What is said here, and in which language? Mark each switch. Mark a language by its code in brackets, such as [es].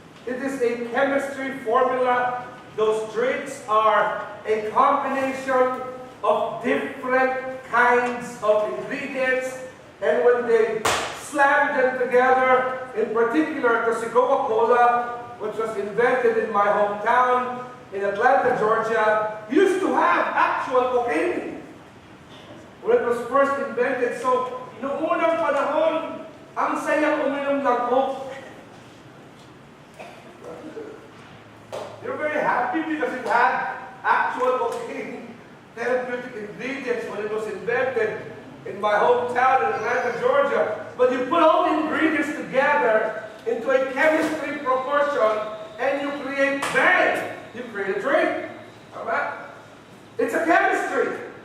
[en] It is a chemistry formula. Those drinks are a combination of different kinds of ingredients, and when they slam them together, in particular, [tl] kasi [en] Coca-Cola, which was invented in my hometown in Atlanta, Georgia, used to have actual cocaine when it was first invented. [tl] So, noong unang panahon, ang sayang uminom ng Coke. [en] They're very happy because it had actual cocaine therapeutic ingredients when it was invented in my hometown in Atlanta, Georgia. But you put all the ingredients together into a chemistry proportion and you create bang! You create a drink. Alright? It's a chemistry.